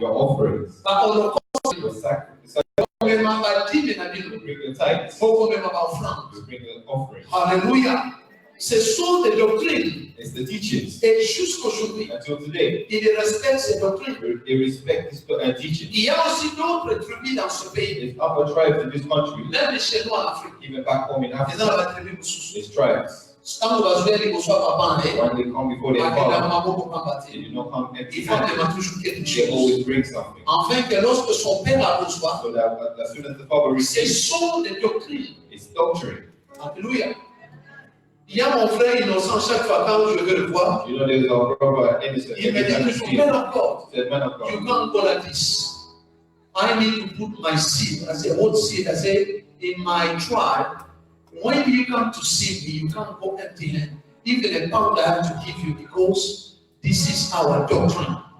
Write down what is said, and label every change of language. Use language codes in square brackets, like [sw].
[en] your offerings, your sacrifice, [ln] Komema badime na [en] you [ln] bino, [en] bring your tithes, [ln] Komema ba offrande. [en] you bring your offerings. [fr] Alléluia. Ce sont des doctrines. [en] It's the teachings. [fr] Et jusqu'aujourd'hui, [en] Until today, [fr] ils respectent ces doctrines. [en] they respect this teaching. [fr] Il y a aussi d'autres tribus dans ce pays, [en] There's other tribes in this country, [fr] même de chez nous en Afrique. [en] even back home in [fr] Ils ont [en] Africa. [fr] la tribu Moussous. [en] There's tribes. [fr] Quand vous allez reçoir papa, [en] When they come before their father, they do not come empty [fr] il faut [en] handed. [fr] vraiment toujours quelque [en] They [fr] chose. [en] always bring something. [fr] Afin que lorsque son père la reçoit, [en] So that as soon as the father [fr] ce [en] receives, [fr] sont des doctrines. [en] it's doctrine. [fr] Alléluia. Il y a mon frère innocent, chaque fois quand je vais le voir, [en] You know, there's our brother Innocent. [fr] il me [en] Every time you [fr] dit, [en] see man him, of God, he said, "Man of you God, can't go like this. I need to put my seed. I said, what seed? I said, in my tribe, when you come to see me, you can't go empty handed. Even a pound I have to give you because this is our doctrine.